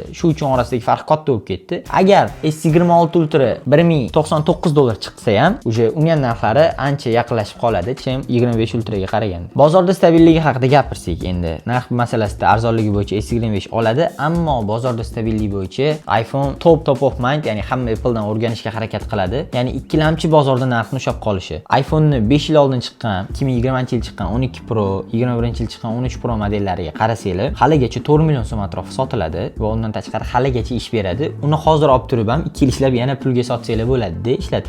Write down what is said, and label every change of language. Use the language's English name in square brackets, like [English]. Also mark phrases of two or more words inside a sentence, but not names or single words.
[Uzbek] Shu uchun orasidagi farq katta bo'lib ketdi. Agar S26 Ultra $1099 chiqsa ham, o'sha uning narxlari ancha yaqinlashib qoladi, chem 25 Ultra ga qaraganda. Bozorda stabilligi haqida gapirsak endi, narx masalasida arzonligi bo'yicha S25 oladi, ammo bozorda stabilligi bo'yicha iPhone [English] top of mind, [Uzbek] ya'ni hamma Apple'dan o'rganishga harakat qiladi. Ya'ni ikkilamchi bozorda narxni ushlab qolishi. iPhone'ni 5 yil oldin chiqqan, 2020-yil chiqqan 12 Pro, 21-yil chiqqan 13 Pro modellariga qarasanglar, haligacha 4 million so'm atrofida sotiladi va undan tashqari haligacha ish beradi. Uni hozir olib turib ham 2 yil ishlab yana pulga sotsanglar bo'ladi-da, ishlatib.